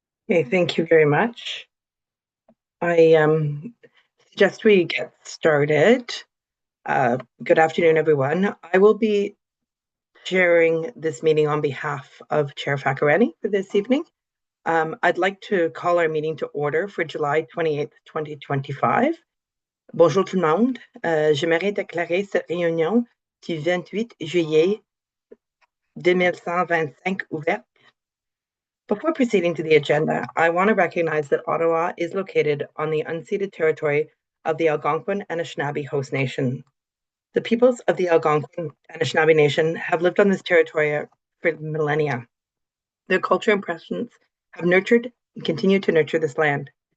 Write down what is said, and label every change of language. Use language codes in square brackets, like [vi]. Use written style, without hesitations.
[en] Okay, thank you very much. I suggest we get started. Good afternoon, everyone. I will be chairing this meeting on behalf of Chair Fakarani for this evening. I'd like to call our meeting to order for July 28th, 2025. [fr] Bonjour tout le monde. J'aimerais déclarer cette réunion du 28 juillet 2125 ouverte. [en] Before proceeding to the agenda, I want to recognize that Ottawa is located on the unceded territory of the Algonquin and Anishinaabe Host Nation. The peoples of the Algonquin and Anishinaabe Nation have lived on this territory for millennia. Their culture and presence have nurtured and continue to nurture this land.